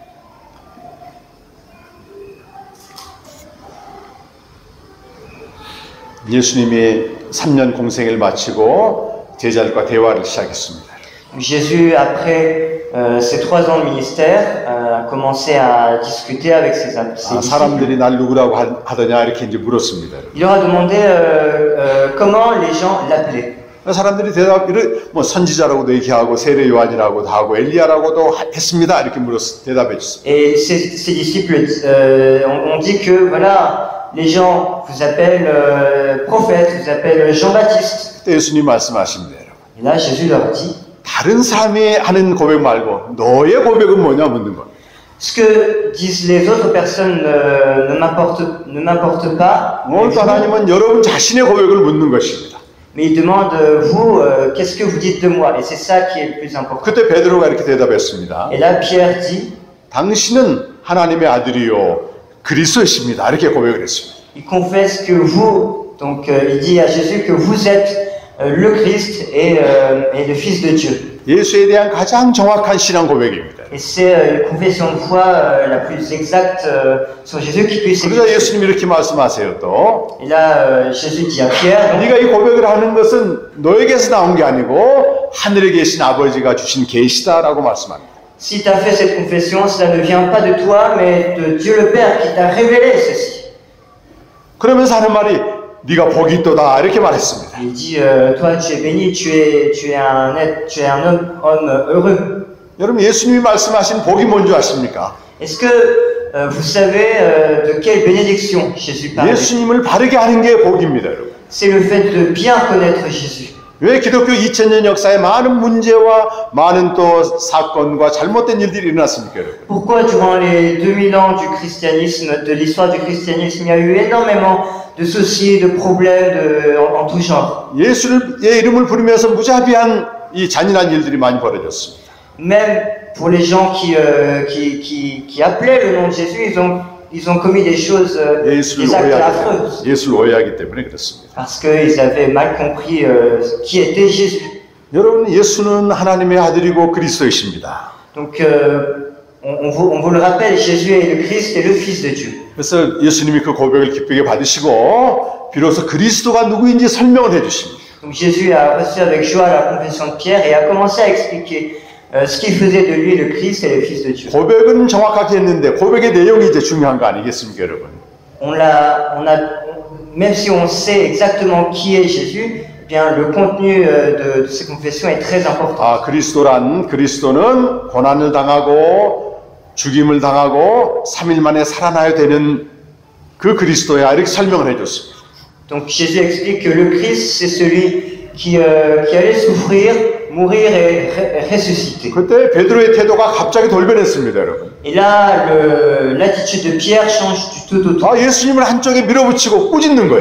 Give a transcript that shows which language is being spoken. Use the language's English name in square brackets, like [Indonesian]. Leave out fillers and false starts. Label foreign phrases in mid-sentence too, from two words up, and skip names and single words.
[Korean] 예수님이 3년 공생을 마치고 제자들과 대화를 시작했습니다. [French] Jésus, après ses 3 ans de ministère, a commencé à discuter avec ses disciples. [Korean] 사람들이 날 누구라고 하더냐 이렇게 이제 물었습니다. [French] Il leur a demandé comment les gens l'appelaient. [Korean] 사람들이 대답을 뭐 선지자라고도 얘기하고 세례 요한이라고도 하고 엘리야라고도 했습니다. 이렇게 대답해 줬습니다. [French] Et ses disciples ont dit que voilà, les gens vous appellent prophète, vous appellent Jean-Baptiste. [Korean] 그때 예수님 말씀하십니다. [French] Et là, Jésus leur dit. [Korean] 다른 사람이 하는 고백 말고 너의 고백은 뭐냐 묻는 것. [French] Ce que disent les autres personnes ne m'importe pas. [Korean] 오늘 하나님은 여러분 자신의 고백을 묻는 것입니다. [French] Mais il demande vous, qu'est-ce que vous dites de moi? Et c'est ça qui est le plus important. [Korean] 그때 베드로가 이렇게 대답했습니다. [French] Et là, Pierre dit. [Korean] 당신은 하나님의 아들이요 그리스도이십니다. 이렇게 고백을 했습니다. [French] il confesse que vous, donc il dit à Jésus que vous êtes le Christ et le Fils de Dieu. [Korean] 예수에 대한 가장 정확한 신앙 고백입니다. [French] Et c'est une confession de foi la plus exacte sur Jésus qui puisse [Korean] 그러자 [French] exister. [Korean] 예수님이 이렇게 말씀하세요. 또 [French] Et là, Jésus dit à Pierre, [Korean] 네가 이 고백을 하는 것은 너에게서 나온 게 아니고 하늘에 계신 아버지가 주신 계시다라고 말씀합니다. [French] si tu as fait cette confession, cela ne vient pas de toi, mais de Dieu le Père qui t'a révélé ceci. [Korean] 그러면서 하는 말이 네가 복이 있도다 이렇게 말했습니다. [French] Il dit, toi tu es béni, tu es un homme heureux. [Korean] 여러분 예수님이 말씀하신 복이 뭔지 아십니까? [French] Est-ce que vous savez de quelle bénédiction Jésus parle? [Korean] 예수님을 바르게 하는 게 복입니다, 여러분. [French] C'est le fait de bien connaître Jésus. [Korean] 왜 기독교 2000년 역사에 많은 문제와 많은 또 사건과 잘못된 일들이 일어났습니까, 여러분? [French] Pourquoi durant les 2000 ans du christianisme, de l'histoire du christianisme, il y a eu énormément de soucis, de problèmes en tout genre. [Korean] 예수의 이름을 부르면서 무자비한 이 잔인한 일들이 많이 벌어졌습니다. [French] Même pour les gens qui appelaient le nom de Jésus, ils ont commis des choses, des actes affreux. [Korean] 예수를 오해하기 때문에 그렇습니다. [French] Parce qu'ils avaient mal compris qui était Jésus. [Korean] 여러분, 예수는 하나님의 아들이고 그리스도이십니다. [French] Donc, on vous le rappelle, Jésus est le Christ et le Fils de Dieu. [Korean] 그래서 예수님이 그 고백을 기쁘게 받으시고 비로소 그리스도가 누구인지 설명을 해주십니다. [French] Donc Jésus a reçu avec joie la confession de Pierre et a commencé à expliquer ce qui faisait de lui le Christ et le Fils de Dieu. [Korean] 고백은 정확하게 했는데 고백의 내용이 이제 중요한 거 아니겠습니까, 여러분? [French] Même si on sait exactement qui est Jésus, eh bien le contenu de ces confessions est très important. [Korean] 아, 그리스도는 고난을 당하고 죽임을 당하고 3일 만에 살아나야 되는 그 그리스도야 이렇게 설명을 해줬습니다. [French] Donc Jésus explique que le Christ c'est celui qui allait souffrir, mourir et ressusciter. [Korean] 그때 베드로의 태도가 갑자기 돌변했습니다, 여러분. [French] Et là, l'attitude de Pierre change du tout au tout. [Korean] 아, 예수님을 한쪽에 밀어붙이고 꾸짖는 거예요.